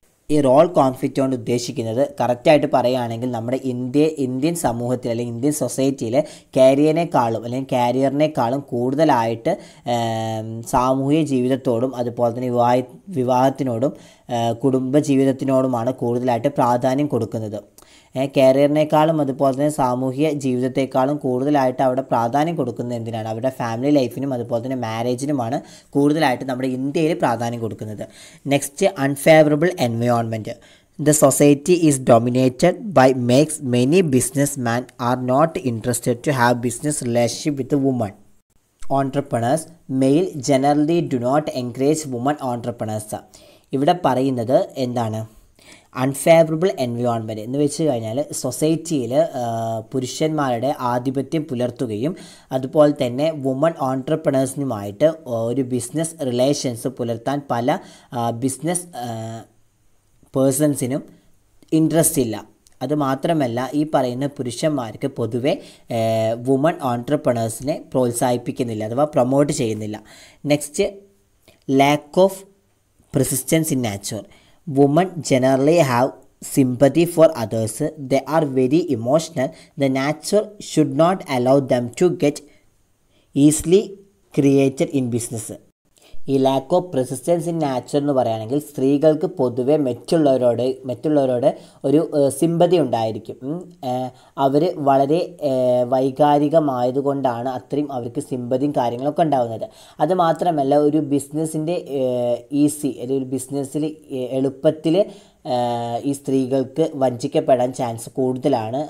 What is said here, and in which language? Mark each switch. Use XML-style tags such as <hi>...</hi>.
<ml>ഈ role conflict കൊണ്ട് ഉദ്ദേശിക്കുന്നത് കറക്റ്റായിട്ട് പറയുകയാണെങ്കിൽ നമ്മുടെ ഇന്ത്യൻ സമൂഹത്തിൽ അല്ലെങ്കിൽ ഇന്ത്യൻ സൊസൈറ്റിയിൽ കരിയറിനേക്കാളും കൂടുതലായിട്ട് സാമൂഹിക ജീവിതത്തോടും അതുപോലെ തന്നെ വിവാഹത്തിനോടും കുടുംബജീവിതത്തിനോടുമാണ് കൂടുതലായിട്ട് പ്രാധാന്യം കൊടുക്കുന്നത്. കരിയറിനേക്കാളും അതുപോലെ തന്നെ സാമൂഹിക ജീവിതത്തെക്കാളും കൂടുതലായിട്ട് അവിടെ പ്രാധാന്യം കൊടുക്കുന്നത് എന്തിനാണ്? അവരുടെ ഫാമിലി ലൈഫിനും അതുപോലെ തന്നെ മാരേജിനുമാണ് കൂടുതലായിട്ട് നമ്മുടെ ഇന്ത്യയിൽ പ്രാധാന്യം കൊടുക്കുന്നത്.</ml> <en>Next, unfavourable environment. The society is dominated by makes many businessmen are not interested to have business relationship with a woman. Entrepreneurs male generally do not encourage women entrepreneurs.</en> <ml>ഇവിടെ പറയുന്നത് എന്താണ്? അൺഫേവറബിൾ എൻവയോൺമെൻറ്റ് എന്ന് വെച്ച് കഴിഞ്ഞാൽ സൊസൈറ്റിയിൽ പുരുഷന്മാരുടെ ആധിപത്യം പുലർത്തുകയും അതുപോലെ തന്നെ വുമൺ ഓൺട്രപ്രണേഴ്സിനുമായിട്ട് ഒരു ബിസിനസ് റിലേഷൻസ് പുലർത്താൻ പല ബിസിനസ് പേഴ്സൺസിനും ഇൻട്രസ്റ്റ് ഇല്ല. അതുമാത്രമല്ല ഈ പറയുന്ന പുരുഷന്മാർക്ക് പൊതുവെ വുമൺ ഓൺട്രപ്രണേഴ്സിനെ പ്രോത്സാഹിപ്പിക്കുന്നില്ല അഥവാ പ്രൊമോട്ട് ചെയ്യുന്നില്ല.</ml> <en>Next, lack of persistence in nature. Women generally have sympathy for others. They are very emotional. The nature should not allow them to get easily created in business.</en> <ml>ഈ lack of persistence in nature എന്ന് പറയുകയാണെങ്കിൽ സ്ത്രീകൾക്ക് പൊതുവെ മറ്റുള്ളവരോട് ഒരു sympathy ഉണ്ടായിരിക്കും. അവർ വളരെ വൈകാരികമായതുകൊണ്ടാണ് അത്രയും അവർക്ക് സിമ്പതിയും കാര്യങ്ങളൊക്കെ ഉണ്ടാകുന്നത്. അതുമാത്രമല്ല ഒരു ബിസിനസ്സിൻ്റെ ഒരു ബിസിനസ്സിൽ എളുപ്പത്തിൽ ഈ സ്ത്രീകൾക്ക് വഞ്ചിക്കപ്പെടാൻ ചാൻസ് കൂടുതലാണ്.</ml>